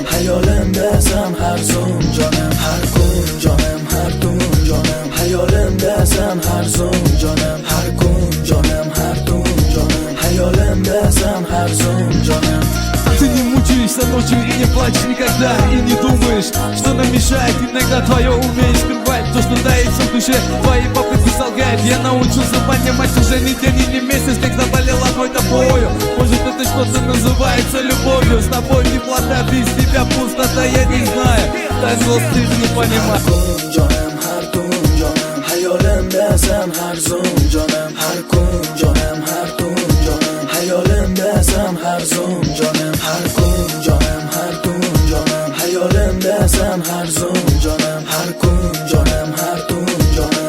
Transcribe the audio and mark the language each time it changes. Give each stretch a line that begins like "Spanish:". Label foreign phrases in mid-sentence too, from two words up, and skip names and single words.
Uzbek: Hayolimda sen har zum jonim, har kun jonim, har tun jonim. Hayolimda sen har zum jonim, har kun jonim, har tun jonim. Hayolimda sen har zum jonim.
Russian: Ты не мучаешься ночью и не плачешь никогда. И не думаешь, что нам мешает иногда твое умение скрывать то, что таится в душе. Твои попытки солгать. Я научился понимать уже не день и не месяц, как заболел одной тобою. Может это что-то называется любовью. С тобой теплота, без тебя пустота, я не знаю. Так злость ты не понимаешь.
Uzbek: Hayolimda sen har zum jonim, har kun jonim, har tun jonim. Hayolimda sen har zum jonim, har kun jonim, har tun jonim. Hayolimda sen har zum jonim, har kun jonim, har tun jonim.